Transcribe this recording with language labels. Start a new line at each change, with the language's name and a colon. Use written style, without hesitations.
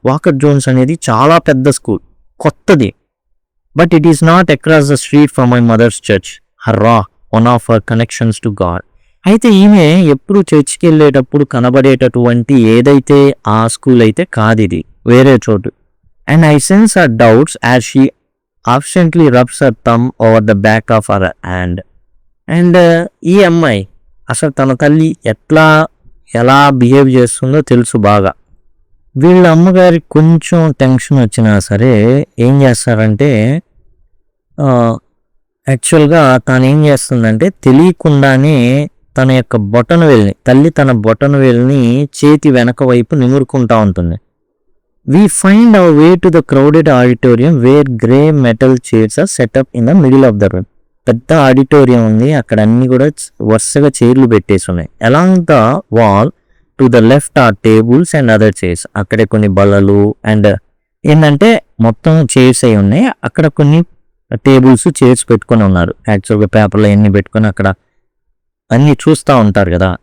English: Walker Jones
Telugu: అనేది చాలా పెద్ద స్కూల్, కొత్తది,
English: But it is not across the street from my mother's church, హర్రా, one of her connections to God.
Telugu: అయితే ఈమె ఎప్పుడు చర్చ్కి వెళ్ళేటప్పుడు కనబడేటటువంటి ఏదైతే ఆ స్కూల్ అయితే కాదు, ఇది వేరే చోటు.
English: And I sense her doubts as she absently rubs her thumb over the back of her hand.
Telugu: And ఈ అమ్మాయి అసలు తన తల్లి ఎలా బిహేవ్ చేస్తుందో తెలుసు బాగా. వీళ్ళ అమ్మగారికి కొంచెం టెన్షన్ వచ్చినా సరే ఏం చేస్తారంటే యాక్చువల్గా తను ఏం చేస్తుందంటే తెలియకుండానే తన యొక్క తల్లి తన బొటన వేలిని చేతి వెనక వైపు నిమురుకుంటా ఉంటుంది.
English: We find our way to the crowded auditorium where grey metal chairs are set up in the middle of the room.
Telugu: పెద్ద ఆడిటోరియం ఉంది, అక్కడ అన్ని కూడా వరుసగా చైర్లు పెట్టేసి ఉన్నాయి.
English: Along the wall to the left are tables and other chairs.
Telugu: అక్కడే కొన్ని బల్లలు అండ్ ఏంటంటే మొత్తం చైర్స్ అయి ఉన్నాయి. అక్కడ కొన్ని టేబుల్స్ చైర్స్ పెట్టుకొని ఉన్నారు. యాక్చువల్గా పేపర్లో ఎన్ని పెట్టుకొని అక్కడ అన్ని చూస్తూ ఉంటారు కదా.